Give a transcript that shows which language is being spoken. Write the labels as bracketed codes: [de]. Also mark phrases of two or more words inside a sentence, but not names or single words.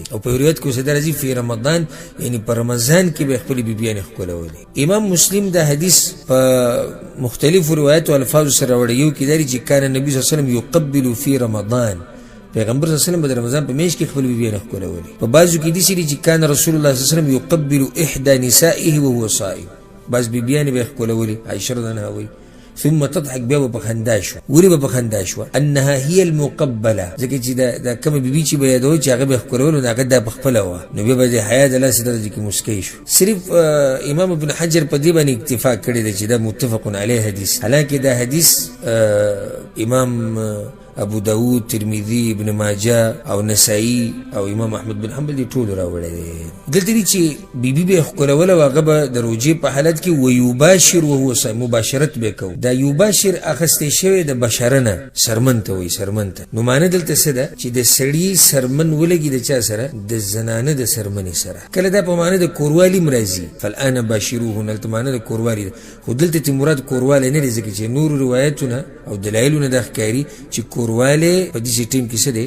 [ps] او په روایت کې اوسه درځي [ar] فی رمضان [ps] یعنی په رمضان کې به خپل بیبیانې ښکلولې. امام مسلم دا حدیث په مختلف روایت او الفاظ سره وړي کې داري چې [ar] کان نبی صلی الله علیه وسلم یقبل فی رمضان. [ps] پیغمبر [ar] صلی الله علیه وسلم [ps] د رمضان په میاشت کې خپل بیبیانې ښکلولې. په بعضو کې داسې دي چې [ar] کان رسول الله صلی الله علیه وسلم یقبل احدى نسائه وهو صائم. [ps] بعض بیبیانې به یې ښکلولې. عایشه [ar] رضی الله عنها [ps] وایي [ar] ثم تضحك [ps] بیا به پخندا شوه. ولې به پخندا شوه؟ [ar] انها هي المقبله. [ps] ځکه چې دا کومه بیبي چې به یادوي چې هغه به یې ښکلول نو هغه دا پخپله وه نو بیا به د حیا د لاسې درجې کې مسکی شو. صرف امام ابن حجر په دې باندې اکتفا کړی دی چې دا [ar] متفق علیه [ps] حدیث. حالانکه دا حدیث امام ابو داود ترمذی ابن ماجه او نسائی او امام احمد بن حنبل دي ټول راوړی دی. دلته دي چې بیبي به ښکلوله او هغه به د روژې په حالت کې [ar] ویباشر وهو صائم. [ps] مباشرت به کو. دا یوباشر اخیستی شوی د بشره نه سرمن ته وایي. سرمن ته نو معنی دلته څه ده چې د سړي سرمن ولګي د چا سره؟ د زنانه د سرمنې سره. کله دا په معنی د کوروالي م راځي [ar] فالآن باشروهن [ps] هلته معنی د کوروالي ده. خو دلته چې مراد کوروالي نه دی ځکه چې نور روایتونه او دلایلونه دا ښکاري چې کوروالی په دې ټیم کې څه دی؟